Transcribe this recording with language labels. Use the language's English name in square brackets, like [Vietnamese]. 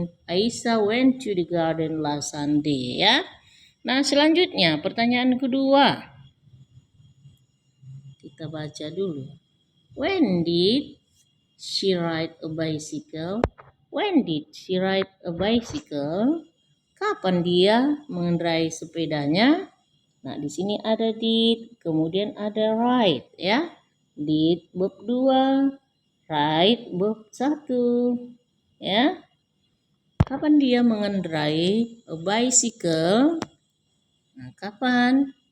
[English] Aisyah went to the garden last Sunday ya. [Indonesian] Nah, selanjutnya pertanyaan kedua. Kita baca dulu. [English] When did she ride a bicycle? When did she ride a bicycle? [Indonesian] Kapan dia mengendarai sepedanya? Nah, di sini ada did, kemudian ada ride ya. Did verb 2, ride verb 1 ya. Kapan dia mengendarai [English] a bicycle? [Indonesian] Nah, kapan?